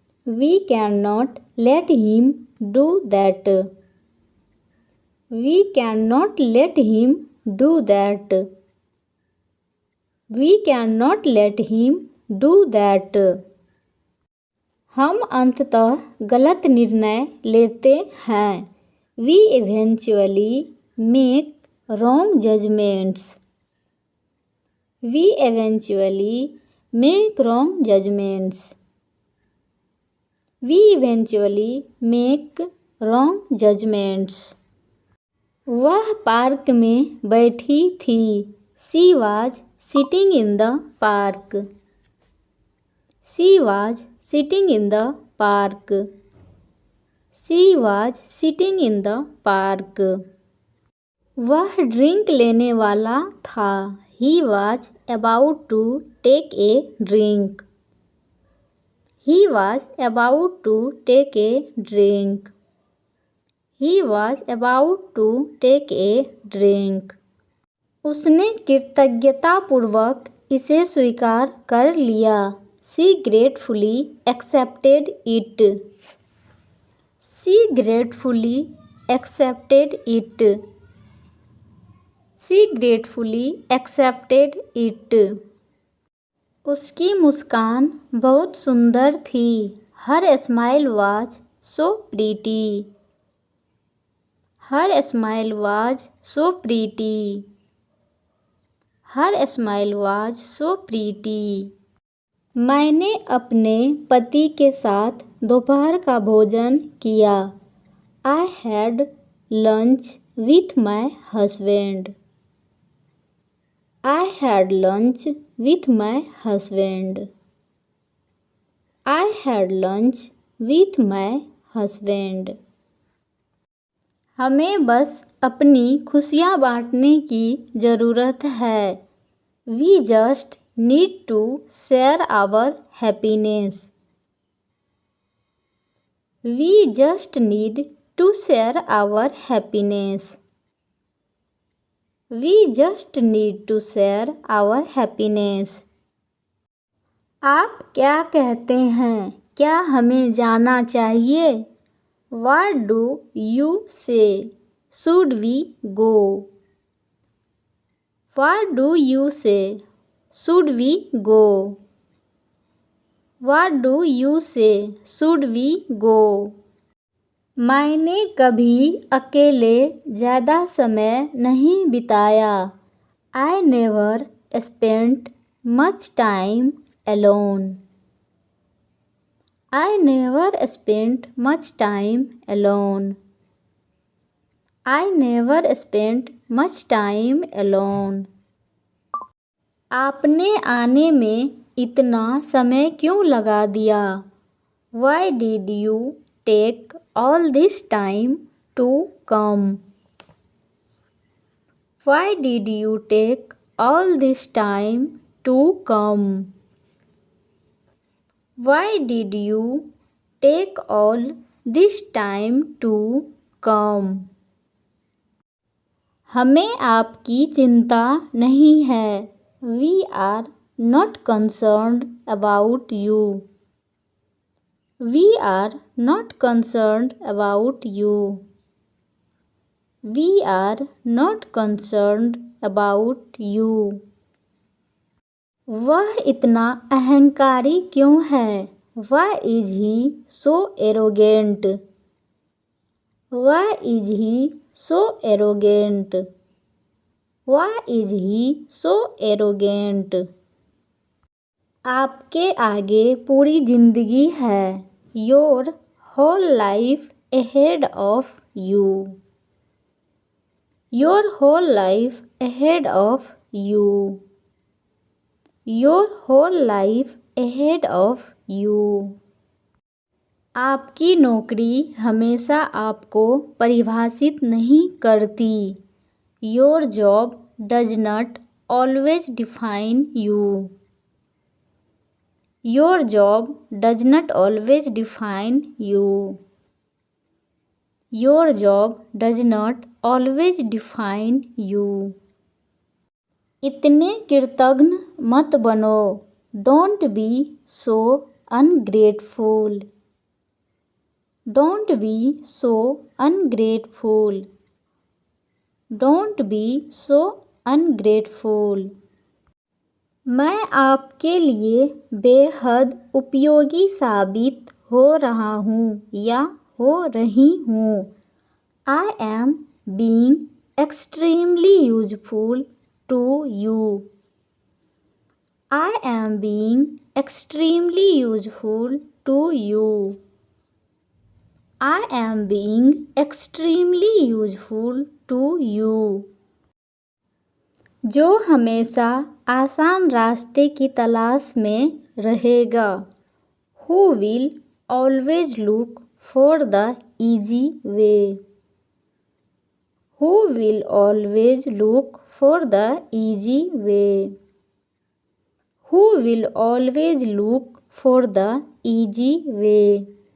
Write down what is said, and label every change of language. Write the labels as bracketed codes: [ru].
[en] We cannot let him do that. We cannot let him do that. We cannot let him do that. [hi] हम अंततः गलत निर्णय लेते हैं। [en] We eventually make wrong judgments. We eventually make wrong judgments. We eventually make wrong judgments. [hi] वह park में बैठी थी। [en] She was sitting in the park. She was sitting in the park. She was sitting in the park. [hi] वह drink लेने वाला था। [en] He was about to take a drink. He was about to take a drink. He was about to take a drink. [hi] उसने कृतज्ञतापूर्वक इसे स्वीकार कर लिया। [en] She gratefully accepted it. She gratefully accepted it. She gratefully accepted it. [hi] उसकी मुस्कान बहुत सुंदर थी। [en] Her smile was so pretty. Her smile was so pretty. Her smile was so pretty. [hi] मैंने अपने पति के साथ दोपहर का भोजन किया. [en] I had lunch with my husband. I had lunch with my husband. I had lunch with my husband. [hi] हमें बस अपनी खुशियाँ बांटने की ज़रूरत है. [en] We just need to share our happiness. We just need to share our happiness. We just need to share our happiness. [hi] आप क्या कहते हैं? क्या हमें जाना चाहिए? [en] What do you say? Should we go? What do you say? Should we go? What do you say? Should we go? [hi] मैंने कभी अकेले ज़्यादा समय नहीं बिताया. [en] I never spent much time alone. I never spent much time alone. I never spent much time alone. [hi] आपने आने में इतना समय क्यों लगा दिया? [en] Why did you take all this time to come? Why did you take all this time to come? Why did you take all this time to come? [hi] हमें आपकी चिंता नहीं है. [en] We are not concerned about you. We are not concerned about you. We are not concerned about you. [hi] वह इतना अहंकारी क्यों है? [en] Why is he so arrogant? Why is he so arrogant? Why is he so arrogant? [hi] आपके आगे पूरी जिंदगी है. [en] Your whole life ahead of you. Your whole life ahead of you. Your whole life ahead of you. [hi] आपकी नौकरी हमेशा आपको परिभाषित नहीं करती. [en] Your job does not always define you. Your job does not always define you. Your job does not always define you. [hi] इतने कृतज्ञ मत बनो. [en] Don't be so ungrateful. Don't be so ungrateful. Don't be so ungrateful. [hi] मैं आपके लिए बेहद उपयोगी साबित हो रहा हूँ या हो रही हूँ. [en] I am being extremely useful to you. I am being extremely useful to you. I am being extremely useful to you. [hi] जो हमेशा आसान रास्ते की तलाश में रहेगा. [en] Who will always look for the easy way. Who will always look for the easy way. Who will always look for the easy way.